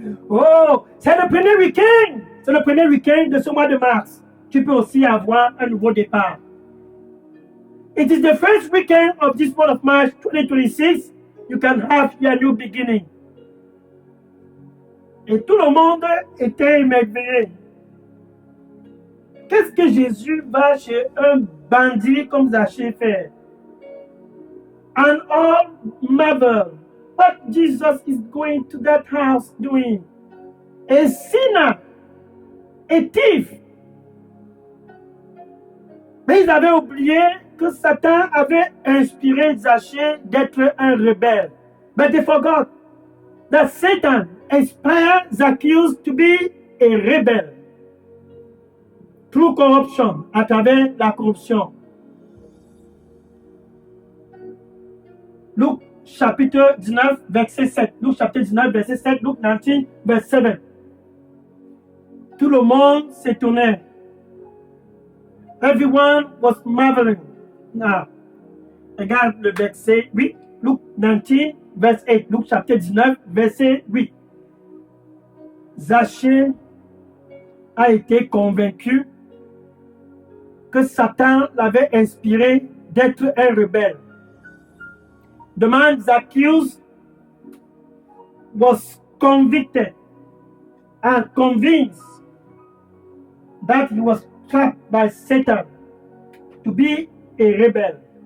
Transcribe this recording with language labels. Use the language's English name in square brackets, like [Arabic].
[French] Oh, c'est le premier week-end. C'est le premier week-end de ce mois de mars. Tu peux aussi avoir un nouveau départ. [English] It is the first weekend of this month of March 2026. You can have your new beginning. [French] Et tout le monde était émerveillé. Qu'est-ce que Jésus va chez un bandit comme Zachée faire? [English] And all marvel what Jesus is going to that house doing. A sinner, a thief. [French] Mais ils avaient oublié que Satan avait inspiré Zachée d'être un rebelle. [English] But they forgot that Satan inspired Zacchaeus to be a rebel. Through corruption, [French] à travers la corruption. Luc chapitre 19, verset 7. Luc chapitre 19, verset 7. Luc 19, verset 7. Tout le monde s'étonnait. [English] Everyone was marveling. [French] Now, regarde le verset 8. Luc 19, verset 8. Luc chapitre 19, verset 8. Zachée a été convaincu que Satan l'avait inspiré d'être un rebelle. [English] The man Zacchaeus was convicted and convinced that he was trapped by Satan to be a rebel.